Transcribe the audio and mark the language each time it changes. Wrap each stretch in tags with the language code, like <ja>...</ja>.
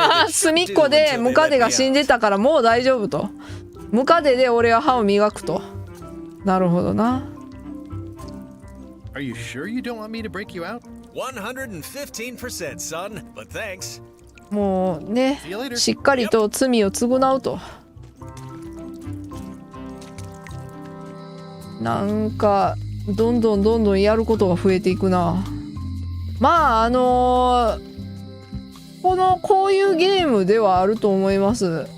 <ja>隅っこでムカデが死んでたからもう大丈夫と。ムカデで俺は歯を磨くと。なるほどな。</ja> <en>Are you sure you don't want me to break you out? 115%, son. But thanks.</en> <ja>もうね、しっかりと罪を償うと。なんかどんどんやることが増えていくな。まあこういうゲームではあると思います。</ja>